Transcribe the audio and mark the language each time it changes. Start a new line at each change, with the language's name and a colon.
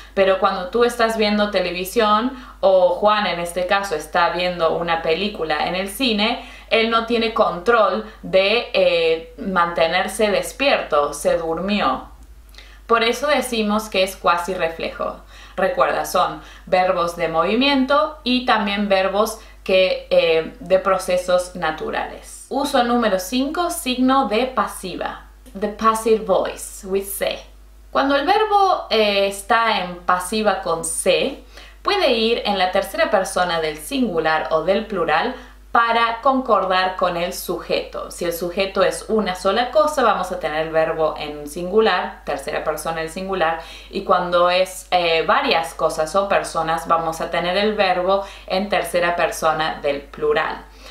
Spanish: Pero cuando tú estás viendo televisión o Juan en este caso está viendo una película en el cine, él no tiene control de mantenerse despierto, se durmió. Por eso decimos que es cuasi reflejo. Recuerda, son verbos de movimiento y también verbos de procesos naturales. Uso número 5, signo de pasiva.
English: The passive voice with se.
Spanish: Cuando el verbo está en pasiva con se, puede ir en la tercera persona del singular o del plural para concordar con el sujeto. Si el sujeto es una sola cosa, vamos a tener el verbo en singular, tercera persona del singular, y cuando es varias cosas o personas, vamos a tener el verbo en tercera persona del plural.